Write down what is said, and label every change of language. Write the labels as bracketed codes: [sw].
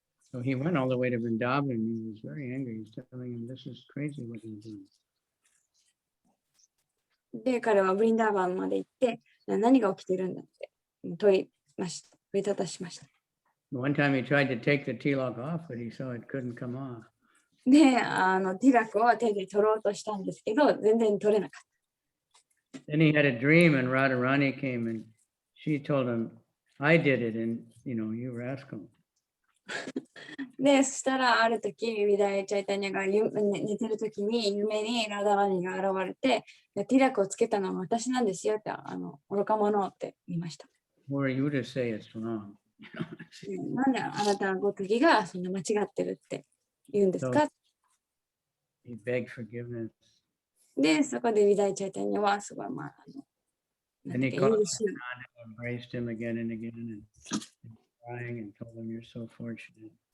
[en] So he went all the way to Vrindavan and he was very angry. He's telling him, this is crazy what he's doing. [ja] で、彼はブリンダーバンまで行って、何が起きてるんだって問いただしました。 [en] One time he tried to take the tilak off, but he saw it couldn't come off. [ja] で、ティラクを手で取ろうとしたんですけど、全然取れなかった。 [en] Then he had a dream and Radharani came and she told him, I did it and, you rascal. [ja] で、そしたらある時、ヴィダイ・チャイタニアが寝てる時に夢にラダラニが現れて、ティラクをつけたのは私なんですよって、愚か者って言いました。 [en] Who are you to say it's wrong? [ja] なんであなたごときがそんな間違ってるって言うんですか？ [en] He begged forgiveness. [ja] で、そこでヴィダイ・チャイタニアはすごい、 [en] And he called him, embraced him again and again and crying and told him you're so fortunate.